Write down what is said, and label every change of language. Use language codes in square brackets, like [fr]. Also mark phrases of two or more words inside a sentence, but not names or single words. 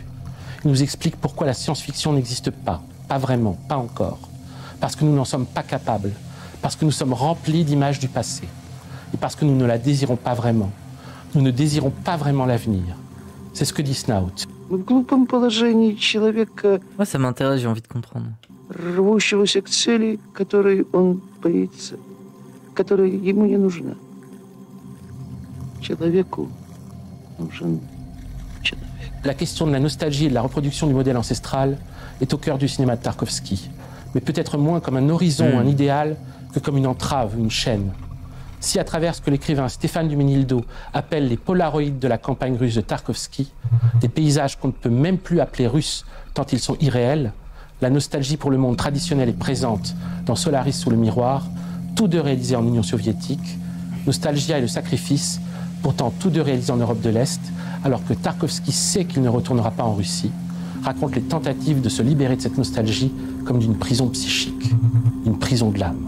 [fr] Il nous explique pourquoi la science-fiction n'existe pas vraiment, pas encore. Parce que nous n'en sommes pas capables, parce que nous sommes remplis d'images du passé, et parce que nous ne la désirons pas vraiment. Nous ne désirons pas vraiment l'avenir. C'est ce que dit Snout. Moi, ça m'intéresse, j'ai envie de comprendre. [ru] Рвущегося к цели, которой он боится, которая ему не нужна. Человеку нужен человек. [fr] La question de la nostalgie et de la reproduction du modèle ancestral est au cœur du cinéma de Tarkovsky, mais peut-être moins comme un horizon, un idéal, que comme une entrave, une chaîne. Si à travers ce que l'écrivain Stéphane Duménildo appelle les polaroïdes de la campagne russe de Tarkovsky, des paysages qu'on ne peut même plus appeler russes tant ils sont irréels, la nostalgie pour le monde traditionnel est présente dans Solaris sous le miroir, tous deux réalisés en Union soviétique, Nostalgia et le sacrifice, pourtant tous deux réalisés en Europe de l'Est, alors que Tarkovsky sait qu'il ne retournera pas en Russie, raconte les tentatives de se libérer de cette nostalgie comme d'une prison psychique, une prison de l'âme.